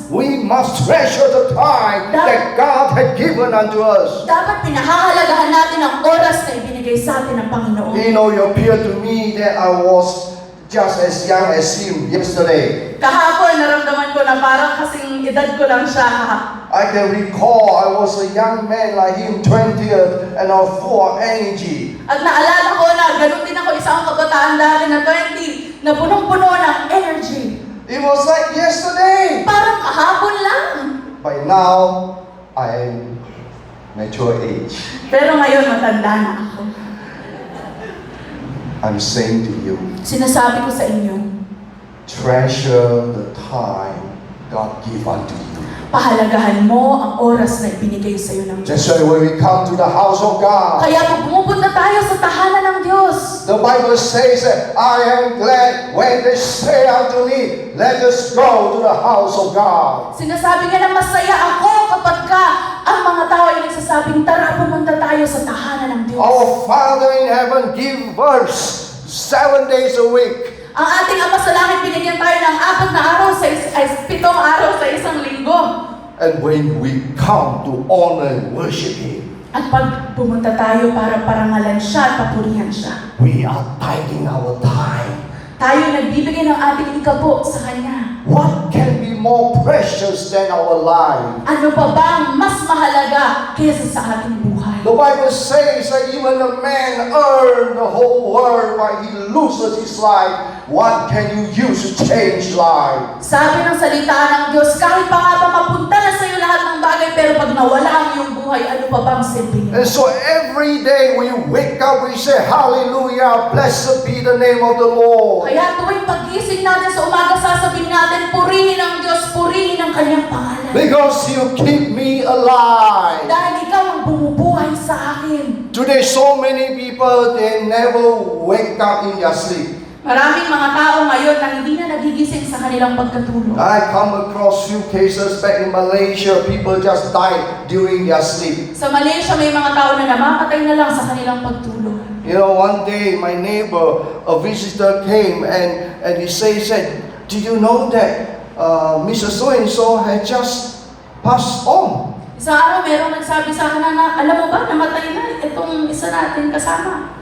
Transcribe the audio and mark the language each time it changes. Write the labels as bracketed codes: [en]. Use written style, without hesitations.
[en] We must treasure the time that God had given unto us. [tl] Dapat pinahahalagahan natin ang oras na ibinigay sa atin ng Panginoon. [en] You know, it appeared to me that I was just as young as him yesterday. [tl] Kahapon, naramdaman ko na parang kasing edad ko lang siya. [en] I can recall I was a young man like him, 20th, and I was full of energy. [tl] At naalala ko na ganun din ako, isang kabataan dati na 20, na punong-puno ng energy. [en] It was like yesterday. [tl] Parang kahapon lang. [en] By now, I am mature age. [tl] Pero ngayon, matanda na ako. [en] I'm saying to you, [tl] Sinasabi ko sa inyo, [en] treasure the time God give unto you. [tl] pahalagahan mo ang oras na ibinigay sa iyo ng Diyos. [en] That's why when we come to the house of God, [tl] Kaya pag pumupunta tayo sa tahanan ng Diyos, [en] the Bible says that I am glad when they say unto me, let us go to the house of God. [tl] sinasabi nga na masaya ako kapag ka ang mga tao ay nagsasabing, tara pumunta tayo sa tahanan ng Diyos. [en] Our Father in heaven give us 7 days a week. [tl] Ang ating Ama sa langit, binigyan tayo ng 4 na araw sa 7 araw sa isang linggo. [en] And when we come to honor and worship Him, [tl] At pag pumunta tayo para parangalan siya at papurihan siya, [en] we are tithing our time. [tl] Tayo nagbibigay ng ating ikapo sa Kanya. [en] What can be more precious than our life? [tl] Ano pa ba ang mas mahalaga kaysa sa ating buhay? [en] The Bible says that even a man earn the whole world while he loses his life. What can you use to change life? [tl] Sabi ng salita ng Diyos, kahit pa nga ba mapunta na sa iyo lahat ng bagay, pero pag nawala ang iyong buhay, ano pa bang silbi? [en] And so every day when you wake up, we say, Hallelujah, blessed be the name of the Lord. [tl] Kaya tuwing pag-gising natin sa umaga, sasabihin natin, purihin ang Diyos, purihin ang Kanyang pangalan. [en] Because you keep me alive. [tl] Dahil ikaw ang bumubuhay sa akin. [en] Today, so many people, they never wake up in their sleep. [tl] Maraming mga tao ngayon na hindi na nagigising sa kanilang pagkatulog. [en] I come across few cases back in Malaysia, people just died during their sleep. [tl] Sa Malaysia, may mga tao na namamatay na lang sa kanilang pagtulog. [en] You know, one day my neighbor, a visitor came and he said, do you know that Mrs. So-and-so had just passed on? [tl] Isang araw, merong nagsabi sa akin na, alam mo ba, namatay na itong isa natin kasama.